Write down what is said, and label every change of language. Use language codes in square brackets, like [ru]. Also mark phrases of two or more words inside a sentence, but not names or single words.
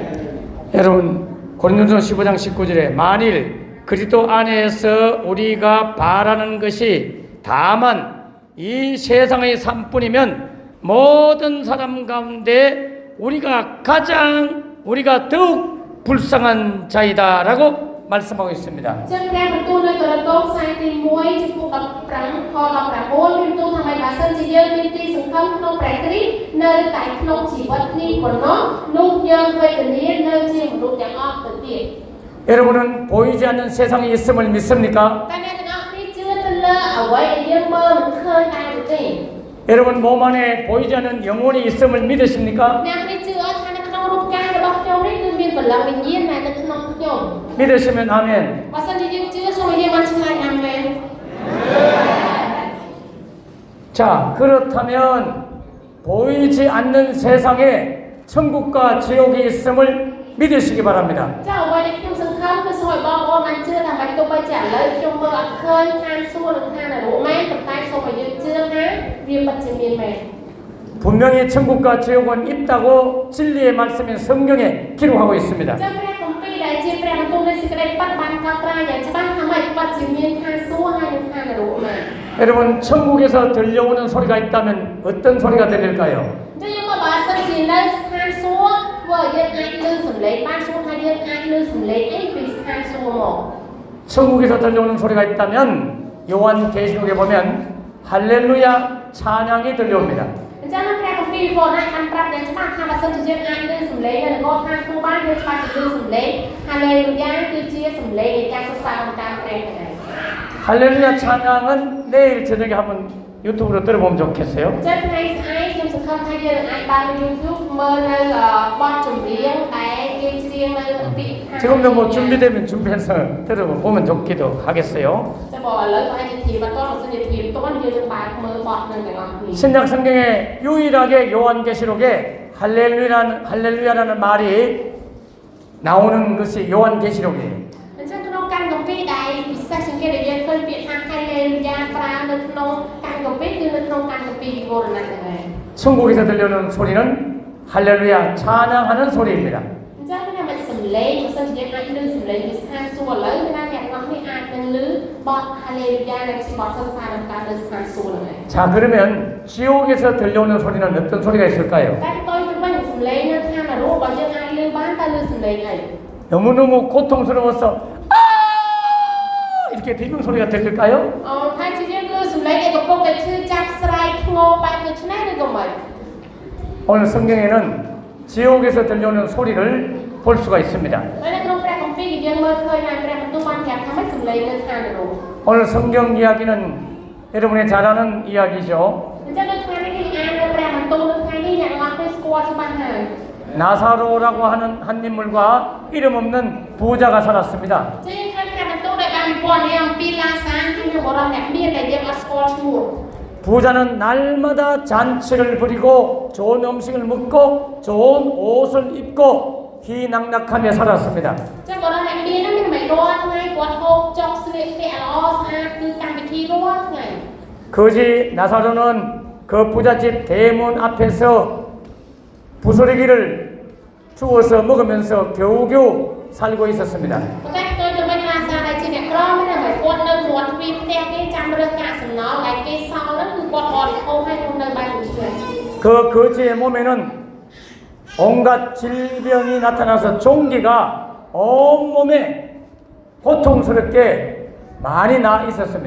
[ko] 여러분 고린도전서 15장 19절에 만일 그리스도 안에서 우리가 바라는 것이 다만 이 세상의 삶뿐이면 모든 사람 가운데 우리가 더욱 불쌍한 자이다라고 말씀하고 있습니다. [km] ចឹងព្រះបន្ទូលនៅកូរិនតូខ្សែទី1ចំពុក15ខ19មានបន្ទូលថាម៉េចបើសិនជាយើងមានទីសង្ឃឹមក្នុងព្រះគ្រីស្ទនៅតែក្នុងជីវិតនេះប៉ុណ្ណោះនោះយើងវេទនានៅជាមនុស្សទាំងអស់ទៅទៀត [ko] 여러분은 보이지 않는 세상에 있음을 믿습니까? [km] តែអ្នកទាំងអស់គ្នាជឿទៅលើអ្វីដែលយើងមើលមិនឃើញដែរទេ [ko] 여러분 몸 안에 보이지 않는 영혼이 있음을 믿으십니까? [km] អ្នកគ្នាជឿអត់ថានៅក្នុងរូបកាយរបស់ខ្ញុំនេះគឺមានកម្លាំងវិញ្ញាណដែលនៅក្នុងខ្ញុំ [ko] 믿으시면 아멘. [km] បើសិនជាយើងជឿសូមឲ្យយើងបានឆ្លើយអាមែន [ko] 자, 그렇다면 보이지 않는 세상에 천국과 지옥이 있음을 믿으시기 바랍니다. [km] ចាអ្វីដែលខ្ញុំសង្ឃឹមគឺសូមឲ្យបងប្អូនបានជឿថាមិនទោះបីជាឥឡូវខ្ញុំមើលអត់ឃើញឋានសួគ៌និងឋាននរកមែនប៉ុន្តែសូមឲ្យយើងជឿថាវាពិតជាមានមែន [ko] 분명히 천국과 지옥은 있다고 진리의 말씀인 성경에 기록하고 있습니다. [km] ចឹងព្រះគម្ពីរដែលជាព្រះបន្ទូលនៃសេចក្តីពិតបានកត់ត្រាយ៉ាងច្បាស់ថាមិនពិតជាមានឋានសួគ៌ហើយនិងឋាននរកមែន [ko] 여러분 천국에서 들려오는 소리가 있다면 어떤 소리가 들릴까요? [km] ចឹងយើងមើលបើសិនជានៅឋានសួគ៌ធ្វើឲ្យយើងអាចឮសំឡេងបានសួរថាយើងអាចឮសំឡេងអីពីឋានសួគ៌មក [ko] 천국에서 들려오는 소리가 있다면 요한계시록에 보면 할렐루야 찬양이 들려옵니다. [km] អញ្ចឹងនៅព្រះគម្ពីរពោលបានប្រាប់យ៉ាងច្បាស់ថាបើសិនជាយើងអាចឮសំឡេងនៅនគរឋានសួគ៌បានយើងច្បាស់ជាឮសំឡេង Hallelujah គឺជាសំឡេងនៃការសរសើរអំតាមព្រះហ្នឹង [ko] 할렐루야 찬양은 내일 저녁에 한번 유튜브로 들어보면 좋겠어요. [km] អញ្ចឹងថ្ងៃស្អែកខ្ញុំសង្ឃឹមថាយើងនឹងអាចបាន YouTube មើលនៅបទចម្រៀងដែលគេច្រៀងនៅពាក្យ [ko] 지금도 뭐 준비되면 준비해서 들어보면 좋기도 하겠어요. [km] ចាំបើឥឡូវក៏អាចជាធីបអត់តោះសិនជាធីបតន់យើងនឹងបានមើលបទនឹងទាំងអស់គ្នា [ko] 신약 성경에 유일하게 요한계시록에 할렐루야라는 말이 나오는 것이 요한계시록이에요. [km] អញ្ចឹងក្នុងកម្មគម្ពីរដែលពិសេសជាងគេដែលយើងឃើញពាក្យថា Hallelujah ប្រើនៅក្នុងកម្មគម្ពីរគឺនៅក្នុងកម្មគម្ពីរវិវរណៈហ្នឹងឯង [ko] 천국에서 들려오는 소리는 할렐루야 찬양하는 소리입니다. [km] អញ្ចឹងថាមិនសំឡេងបើសិនជាយើងអាចឮសំឡេងពីស្ថានសួគ៌ឥឡូវគឺថាអ្នកទាំងអស់គ្នាអាចនឹងឮបទ Hallelujah ដែលជាបទសរសើរដល់ការលើស្ថានស [ko] 자, 그러면 지옥에서 들려오는 소리는 어떤 소리가 있을까요? [km] តែtôiទៅវិញសំឡេងនៅឋាននរកបើយើងអាចឮបានតើឮសំឡេងអី [ko] 너무너무 고통스러워서 아! 이렇게 비명 소리가 들릴까요? [km] ថាជាយើងឮសំឡេងឯកំពុងតែឈឺចាប់ស្រែកធ្ងរបែបដូច្នេះឬក៏មិន [ko] 오늘 성경에는 지옥에서 들려오는 소리를 볼 수가 있습니다. [km] ហើយនៅក្នុងព្រះគម្ពីរគឺយើងមើលឃើញហើយព្រះបន្ទូលបានប្រាប់ថាម៉េចសំឡេងនៅឋាននរក [ko] 오늘 성경 이야기는 여러분이 잘 아는 이야기죠. [km] អញ្ចឹងនៅថ្ងៃនេះគេអាននៅព្រះបន្ទូលនៅថ្ងៃនេះអ្នកទាំងអស់គ្នាស្គាល់ច្បាស់ហើយ [ko] 나사로라고 하는 한 인물과 이름 없는 부자가 살았습니다. [km] ជាឃើញព្រះបន្ទូលដែលបានពណ៌នាអំពីឡាសាគឺនៅបរិបទអ្នកមានដែលយើងអត់ស្គាល់ឈ្មោះ [ko] 부자는 날마다 잔치를 부리고 좋은 음식을 먹고 좋은 옷을 입고 희낙낙하며 살았습니다. [km] ចឹងបរិបទអ្នកមានហ្នឹងមិនមែនរាល់ថ្ងៃគាត់ហូបចុកស្លៀកពាក់ល្អស្អាតគឺកម្មវិធីរាល់ថ្ងៃ [ko] 거지 나사로는 그 부잣집 대문 앞에서 부스러기를 주워서 먹으면서 겨우겨우 살고 있었습니다. [km] ប៉ុន្តែtôiទៅវិញឡាសាដែលជាអ្នកក្រមិនមែនគាត់នៅមាត់ទ្វារផ្ទះគេចាំរើសកាកសំណល់ដែលគេសល់ហ្នឹងគឺគាត់បរិភោគហើយនៅបែបនេះ [ko] 그 거지의 몸에는 온갖 질병이 나타나서 종기가 온몸에 고통스럽게 많이 나 있었습니다.